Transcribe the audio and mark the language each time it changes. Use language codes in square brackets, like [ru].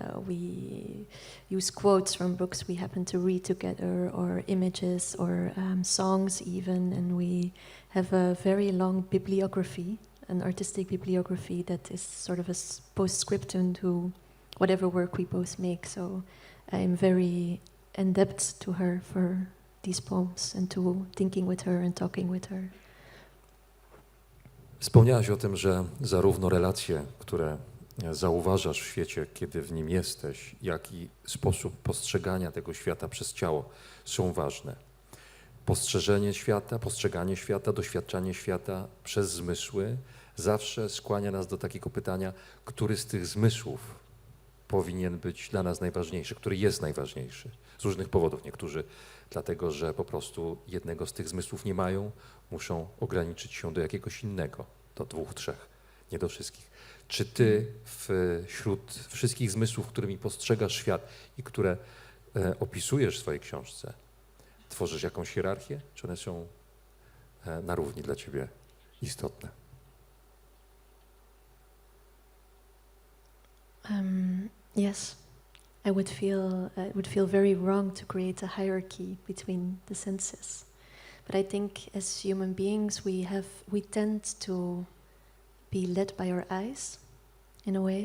[en] We use quotes from books we happen to read together, or images, or songs even, and we have a very long bibliography, an artistic bibliography that is sort of a postscriptum to whatever work we both make. So I'm very indebted to her for these poems and to thinking with her and talking with her. [pl] Wspomniałaś o tym, że zarówno relacje, które zauważasz w świecie, kiedy w nim jesteś, jak i sposób postrzegania tego świata przez ciało są ważne. Postrzeżenie świata, postrzeganie świata, doświadczanie świata przez zmysły zawsze skłania nas do takiego pytania, który z tych zmysłów powinien być dla nas najważniejszy, który jest najważniejszy. Z różnych powodów. Niektórzy dlatego, że po prostu jednego z tych zmysłów nie mają, muszą ograniczyć się do jakiegoś innego, do 2, 3, nie do wszystkich. Czy ty wśród wszystkich zmysłów, którymi postrzegasz świat i które opisujesz w swojej książce, tworzysz jakąś hierarchię? Czy one są na równi dla ciebie istotne? [en] Yes, I would feel it would feel very wrong to create a hierarchy between the senses. But I think as human beings we tend to be led by our eyes in a way.